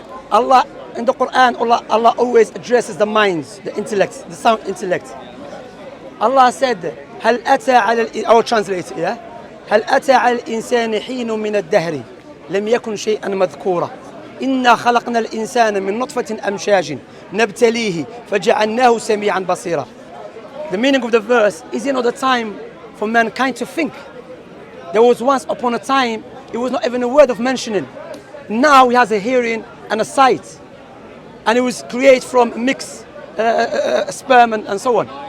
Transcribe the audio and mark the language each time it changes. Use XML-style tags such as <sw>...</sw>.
<en>Allah in the Quran, Allah always addresses the minds, the intellect, the sound intellect. Allah said,</en> <ar>"هل أتى على</ar> <en>I will translate it, yeah?</en> <ar>هل أتى على الإنسان حين من الدهر لم يكن شيئا مذكورا إنا خلقنا الإنسان من نطفة أمشاج نبتليه فجعلناه سميعا بصيرا."</ar> <en>The meaning of the verse is, the time for mankind to think. There was once upon a time, it was not even a word of mentioning. Now he has a hearing and a sight. And it was created from mixed sperm and so on.</en>